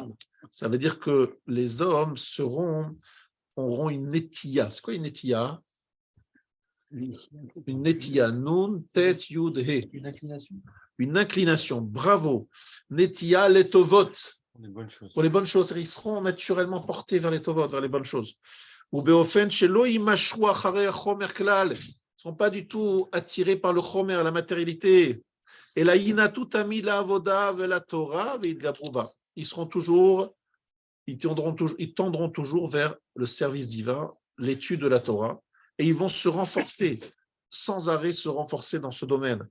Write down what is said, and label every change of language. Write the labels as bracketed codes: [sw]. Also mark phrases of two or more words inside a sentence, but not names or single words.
[fr] Ça veut dire que les hommes auront une netia. C'est quoi une netia? Une netia. [he] נון, טית, יוד, הא. [fr] Une inclination. Une inclination. Bravo. Netia, les tovot. Pour les bonnes choses. Pour les bonnes choses. Ils seront naturellement portés vers les tovot, vers les bonnes choses. [he] ובאופן שלא ימשכו אחרי החומר כלל. [fr] Ils ne sont pas du tout attirés par le chomer, la matérialité. [he] ויינטו תמיד לעבודה ולתורה ויתגברו בה. [fr] Ils tendront toujours vers le service divin, l'étude de la Torah, et ils vont se renforcer, sans arrêt se renforcer dans ce domaine.